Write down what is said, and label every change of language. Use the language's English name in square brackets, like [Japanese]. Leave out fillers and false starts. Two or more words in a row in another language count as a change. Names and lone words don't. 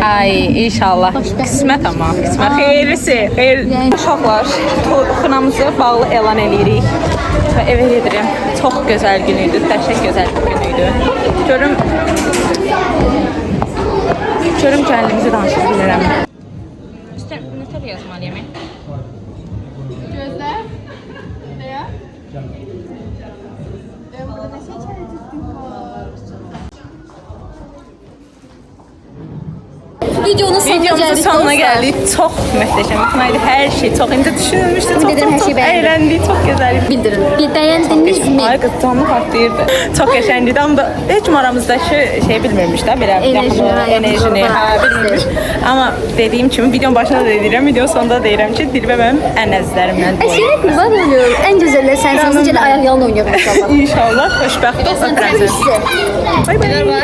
[Azerbaijani] Ay, inşallah. Qismət amma, qismət. Xeyirlisi, xeyir. Yəni- Uşaqlar, xınamızı bağlı elan edirik və evə gedirəm. Çox gözəl gün idi, dəhşət gözəl bir gün idi. Görüm gəlinimizi danışa bilirəm. Üstə nə yazmalıyam? [Turkish] Gözler. Veya. Burada ne seçeneği var? [Azerbaijani] Videonun sonuna gəldik. Çox möhtəşəm idi. Hər şey çox indi düşünülmüşdü. Çox Ümid edirəm hər şey bəyəndiniz. əyləndik, çox gözəl idi. Bildirin. Bir bəyəndinizmi? Ay qız canlı partlayırdı. Çox qəşəng idi. Amma da heç kim aramızdakı şey bilmirmiş də belə enerjini, bilmirmiş. Amma dediyim kimi videonun başında da deyirəm, videonun sonunda deyirəm ki, Dilbə mənim ən əzizlərimdən biri. [Turkish] Seni kurban oluyorum. En güzeller sensin. [Azerbaijani] Necə ayak yalın oynayalım inşallah. İnşallah xoşbəxt ol. Öpürəm səni. Bay bay.